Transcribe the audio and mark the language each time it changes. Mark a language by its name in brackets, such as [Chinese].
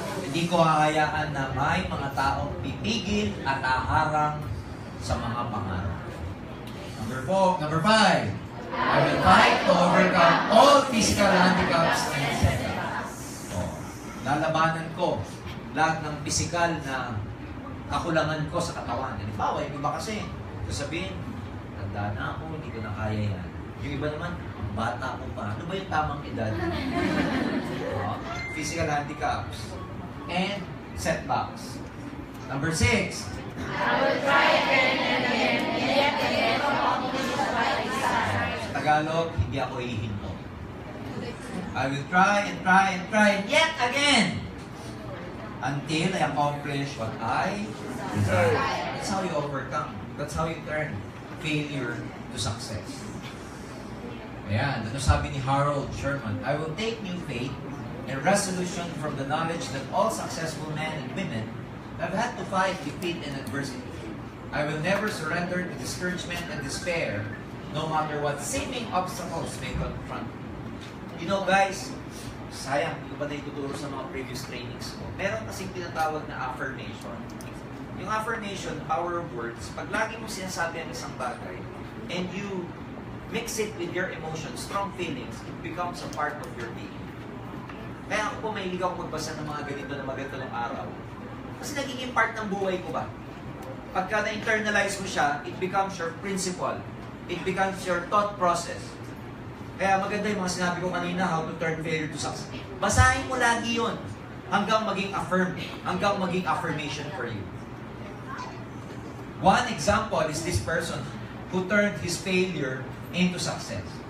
[Filipino] Hindi ko hahayaan na may mga taong pipigil at aharang sa mga pangarap. [English] Number 5, I will fight to overcome all physical handicaps and setbacks. [Filipino] Lalabanan ko lahat ng physical na kakulangan ko sa katawan. Halimbawa, yung iba kasi, sasabihin, tanda na ako, hindi ko na kaya yan. Yung iba naman, ang bata ko pa. Ano ba yung tamang edad? [English] Physical handicaps and setbacks. Number 6, I will try again and again, yet again to accomplish what I desire. [Filipino] sa Tagalog, hindi ako hihinto. [English] I will try and try and try and yet again until I accomplish what I desire. That's how you overcome. That's how you turn failure to success. [Filipino] Ayan, ano sabi ni Harold Sherman? [English] I will take new faith and resolution from the knowledge that all successful men and women have had to fight defeat and adversity. I will never surrender to discouragement and despair, no matter what seeming obstacles may confront me. You know guys, [Filipino] sayang, hindi ko ba na ituturo sa mga previous trainings ko. Meron kasing tinatawag na affirmation. Yung affirmation, power of words, pag lagi mo sinasabi ang isang bagay, [English] and you mix it with your emotions, strong feelings, it becomes a part of your being. [Filipino] Kaya ako po mahilig ako magbasa ng mga ganito na maganda ng araw. Kasi nagiging part ng buhay ko ba? Pagka na-internalize mo siya, [English] it becomes your principle. It becomes your thought process. [Filipino] Kaya maganda yung mga sinabi ko kanina, [English] how to turn failure to success. [Filipino] Basahin mo lagi yun hanggang maging affirm, hanggang maging affirmation for you. [English] One example is this person who turned his failure into success.